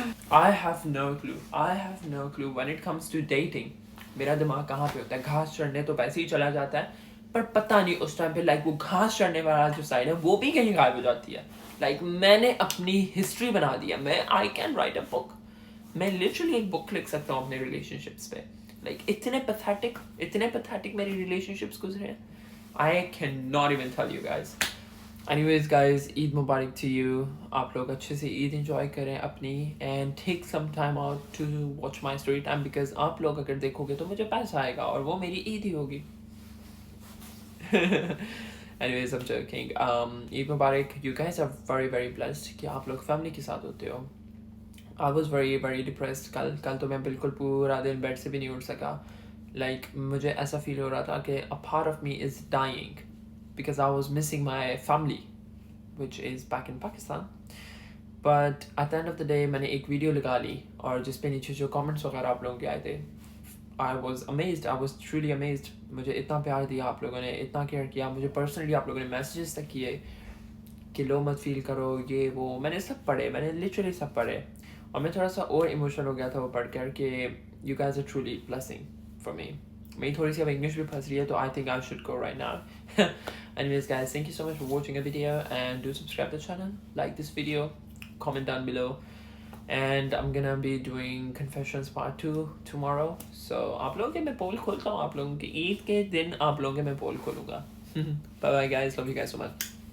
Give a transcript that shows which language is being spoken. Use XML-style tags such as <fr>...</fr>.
<en>I have no clue when it comes to dating.</en> <ur>میرا دماغ کہاں پہ ہوتا ہے, گھاس چڑھنے تو ویسے ہی چلا جاتا ہے, پر پتہ نہیں اس ٹائم پہ لائک وہ گھاس چڑھنے والا جو سائڈ ہے وہ بھی کہیں غائب ہو جاتی ہے. لائک میں نے اپنی ہسٹری بنا دیا. میں</ur> <en>I can write a book.</en> <ur>میں لٹرلی ایک بک لکھ سکتا ہوں اپنے ریلیشن شپس پہ. لائک اتنے پیتھیٹک میری ریلیشن شپس گزرے ہیں.</ur> <en>I can not even tell you guys. Anyways guys,</en> <ur>Eid Mubarak</ur> <en>to you.</en> <ur>آپ لوگ اچھے سے عید انجوائے کریں اپنی,</ur> <en>and take some time out to watch my story time, because</en> <ur>آپ لوگ اگر دیکھو گے تو مجھے پیسہ آئے گا اور وہ میری عید ہی ہوگی.</ur> <en>Anyways, I'm joking.</en> <ur>Eid Mubarak.</ur> <en>You guys are very very blessed</en> <ur>کہ آپ لوگ فیملی کے ساتھ ہوتے ہو.</ur> <en>I was very very depressed.</en> <ur>کل تو میں بالکل پورا دن بیڈ سے بھی نہیں اٹھ سکا. Like مجھے ایسا فیل ہو رہا تھا کہ</ur> <en>a part of me is dying. Because I was missing my family, which is back in Pakistan. But at the end of the day,</en> <ur>میں نے ایک ویڈیو لگا لی اور جس پہ نیچے جو کامنٹس وغیرہ آپ لوگوں کے آئے تھے,</ur> <en>I was truly amazed.</en> <ur>مجھے اتنا پیار دیا آپ لوگوں نے, اتنا کیئر کیا. مجھے پرسنلی آپ لوگوں نے میسیجز تک کیے کہ لو مت فیل کرو, یہ وہ. میں نے سب پڑھے, میں نے لٹرلی سب پڑھے, اور میں تھوڑا سا اور ایموشنل ہو گیا تھا وہ پڑھ کر کہ</ur> <en>you guys are truly blessing for me.</en> <ur>میری تھوڑی سی اب انگلش بھی پھنس رہی ہے, تو</ur> <en>I think I should go right now. Anyways guys, thank you so much for watching the video, and do subscribe to the channel, like this video, comment down below, and I'm gonna be doing confessions part 2 tomorrow.</en> <ur>So آپ لوگوں کے میں پول کھولتا ہوں, آپ لوگوں کی عید کے دن آپ لوگوں کے میں پول کھولوں گا.</ur> <en>Bye bye guys, love you guys so much.</en>